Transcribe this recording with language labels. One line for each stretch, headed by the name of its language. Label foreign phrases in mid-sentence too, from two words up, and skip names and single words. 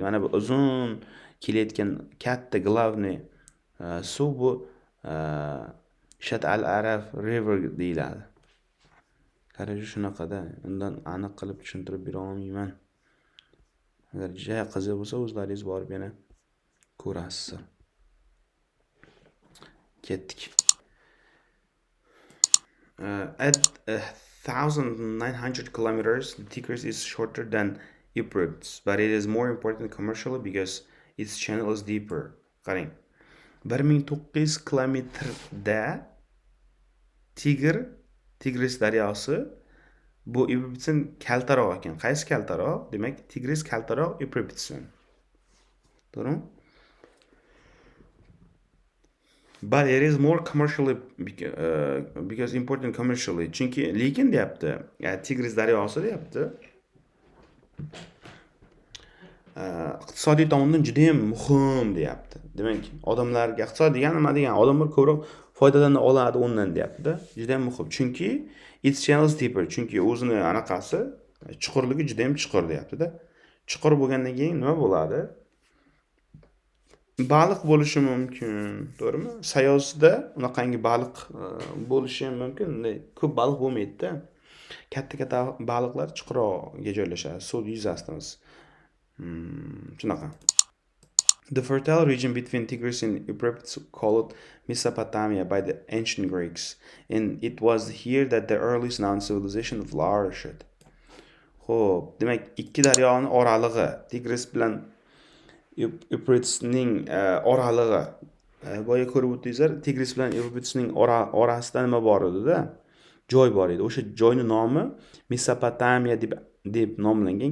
Uzbek: Mana bu uzun kelayotgan katta glavniy suv bu Shat al-Arab river deyiladi. Qarash shunaqada. Undan aniq qilib tushuntirib bera olmayman. Agar juda qiziq bo'lsa, o'zlaringiz borib yana ko'rasizlar. Ketdik.
English: At 1,900 kilometers, the Tigris is shorter than Euphrates, but it is more important commercially because its channel is deeper.
Uzbek: Qarang. 1900 kilometrda Tigris daryosi bu Euphratesdan kaltaroq ekan. Qaysi kaltaroq? Demak, Tigris kaltaroq Euphratesdan. To'g'rimi?
English: But it is more commercially because important commercially.
Uzbek: Chunki lekin deyapti, Tigris daryosi deyapti. Iqtisodiy tomondan juda ham muhim deyapti. Demak, odamlarga iqtisod degan nima degan? Odamlar ko'proq foydalana oladi undan deyapti-da. Juda ham muhim. Chunki
English: its channels deeper.
Uzbek: Chunki o'zini anaqasi chuqurligi juda ham chuqur deyapti-da. Chuqur bo'lgandan keyin nima bo'ladi? Baliq bo'lishi mumkin, to'g'rimi? Sayozda unaqangi baliq bo'lishi ham mumkin. Ko'p baliq bo'lmaydi-da. Katta baliqlar chuqurroqga joylashadi, suv yuzasidan. Shunaqa.
English: The fertile region between Tigris and Euphrates called Mesopotamia by the ancient Greeks, and it was here that the earliest known civilization flourished.
Uzbek: Xo'p, demak, ikki daryoning oralig'i, Tigris bilan Euphratesning oralig'i. Boya ko'rib o'tdingizlar, Tigris bilan Euphratesning orasida nima bor edi-da? Joy bor edi. O'sha joyning nomi Mesopotamia deb nomlangan.